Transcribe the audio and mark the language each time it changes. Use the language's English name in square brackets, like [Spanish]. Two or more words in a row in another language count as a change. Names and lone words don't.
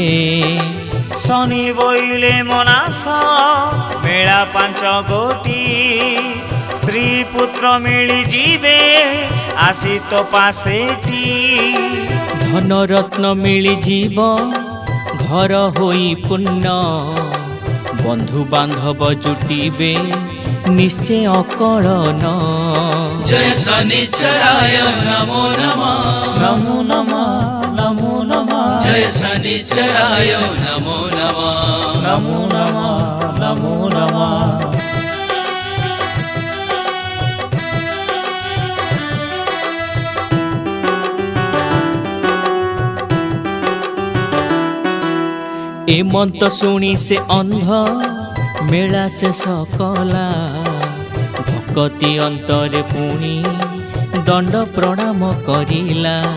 [Odia] ଶନି ବୋଇଲେ ମନାସ ମେଳା ପାଞ୍ଚ ଗୋଟି, ସ୍ତ୍ରୀ ପୁତ୍ର ମିଳିଯିବେ ଆସି ତ ପାଶେଟି। ଧନରତ୍ନ ମିଳିଯିବ ଘର ହୋଇ ପୂର୍ଣ୍ଣ, ବନ୍ଧୁ ବାନ୍ଧବ ଜୁଟିବେ ନିଶ୍ଚୟ ଅକଳନ। [Sanskrit] जय शनिश्चराय नमो नमः ନମୋ ନମଃ ନମୋ ନମଃ जय शनिश्चराय नमो नमः ନମୋ ନମଃ ନମୋ ନମଃ। [Odia] ଏ ମନ୍ତ ଶୁଣି ସେ ଅନ୍ଧ ମେଳା ଶେଷ କଲା, ଭକତି ଅନ୍ତରେ ପୁଣି ଦଣ୍ଡ ପ୍ରଣାମ କରିଲା।